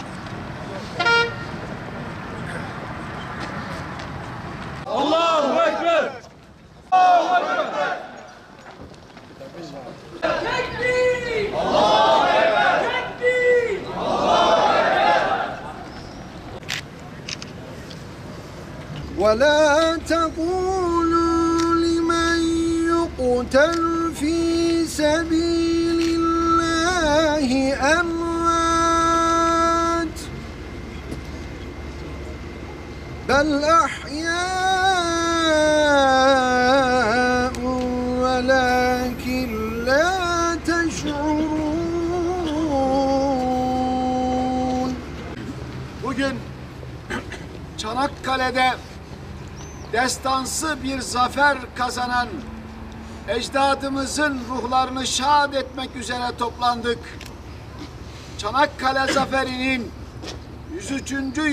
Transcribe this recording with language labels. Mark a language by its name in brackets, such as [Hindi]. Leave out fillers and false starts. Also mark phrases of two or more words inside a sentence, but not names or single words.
[Arabic] الله أكبر! الله أكبر! تكبير! الله أكبر! تكبير! الله أكبر! ولا تقولوا لمن يقتل في سبيل الله أموات بل أحياء ولكن لا تشعرون. [Turkish] Bugün Çanakkale'de destansı bir zafer kazanan ecdadımızın ruhlarını şad etmek üzere toplandık. Çanakkale Zaferi'nin 103.